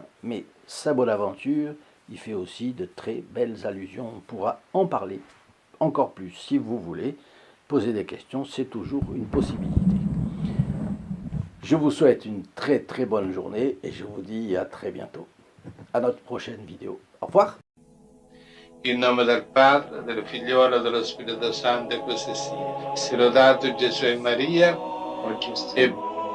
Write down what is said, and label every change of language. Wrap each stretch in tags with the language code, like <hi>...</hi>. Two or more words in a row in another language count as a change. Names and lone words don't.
<fr>Mais saint Bonaventure, il fait aussi de très belles allusions. On pourra en parler encore plus si vous voulez. Poser des questions, c'est toujours une possibilité. Je vous souhaite une très très bonne journée et je vous dis à très bientôt. À notre prochaine vidéo. Au revoir.</fr> <it>In nome del Padre, del Figliolo e dello Spirito Santo, e così sia. Sia lodato Gesù e Maria, e</it>